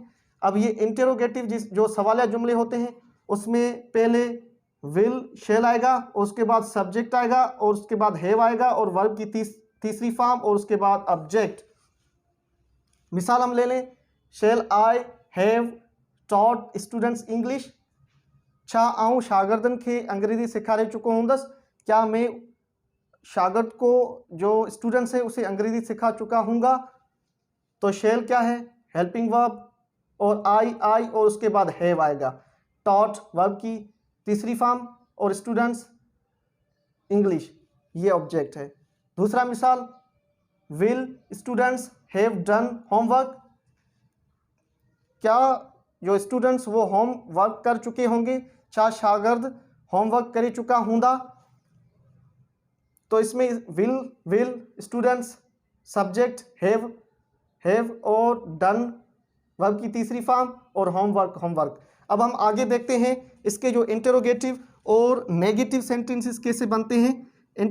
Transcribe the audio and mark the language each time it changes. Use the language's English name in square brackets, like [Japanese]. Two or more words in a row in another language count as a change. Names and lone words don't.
[Urdu] اب یہ انٹیروگیٹو جو سوالیہ جملے ہوتے ہیں اس میں پہلے [English] will shall [Urdu] آئے گا اور اس کے بعد سبجیکٹ آئے گا اور اس کے بعد ہیو آئے گا اور ورب کی تیسری فارم اور اس کے بعد آبجیکٹ. مثال ہم لے لیں, [English] Shall I have taught students English. [Sindhi] छा आऊँ शागिर्दनि खे अंग्रेज़ी सिखारे चुको हूंदसि? [Urdu] کیا میں شاگرد کو جو اسٹوڈنٹس ہے اسے انگریزی سکھا چکا ہوں گا? تو شیل کیا ہے? [English] helping verb [Urdu] اور آئی اور اس کے بعد ہیو آئے گا. ٹاٹ ورب کی تیسری فارم اور [English] students English [Urdu] یہ آبجیکٹ ہے. دوسرا مثال, [English] Will students have done homework. [Urdu] کیا جو اسٹوڈنٹس وہ ہوم ورک کر چکے ہوں گے? [Sindhi] छा शागिर्द होमवर्क करे चुका हूंदा? [Urdu] تو اس میں [English] will students [Urdu] سبجیکٹ ہیو اور ڈن ورب کی تیسری فارم اور ہوم ورک. اب ہم آگے دیکھتے ہیں اس کے جو انٹیروگیٹو اور نیگیٹو [English] sentences [Urdu] کیسے بنتے ہیں.